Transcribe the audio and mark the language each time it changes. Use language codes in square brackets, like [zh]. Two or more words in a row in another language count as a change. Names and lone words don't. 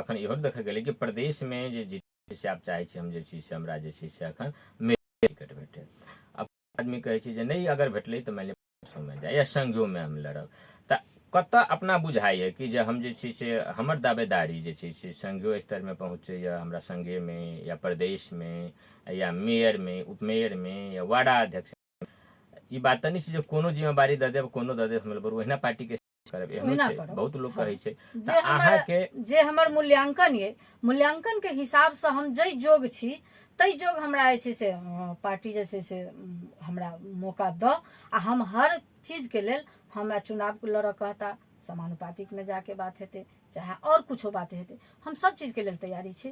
[mai] अखन इहो देखल गेलै कि प्रदेशमे जे छै से आब चाहै छी हम जे छै से हमरा जे छै से अखन टिकट भेटै। अब आदमी कहै छै जे नहि अगर भेटलै तऽ मानि लिअ में जाए या संघोमे हम लड़ब, तऽ कतऽ अपना बुझाइए कि जे हम जे छै से हमर दावेदारी जे छै से संघीय स्तरमे पहुँचैए, हमरा संघेमे या प्रदेशमे या मेयरमे, उपमेयरमे या वार्डाध्यक्ष। ई बात तऽ नहि छै जे कोनो जिम्मेवारी दऽ देब, कोनो दऽ देब हमर ओहिना पार्टीके करब, एहनो ओहिना छै करब। बहुत लोक हाँ। कहै छै। जे तऽ हमर अहाँके जे हमर मूल्यांकन ये, मूल्यांकनके हिसाबसँ हम जाहि जोग छी ताहि जोग हमरा जे छै से पार्टी जे छै से हमरा मौका दऽ आ हम हर चीजके लेल हमरा चुनाव लड़ऽ कहता, समानुपातिकमे जाके बात हेतै चाहे और कुछो बात हेतै, हम सब चीजके लेल तैयारी छी।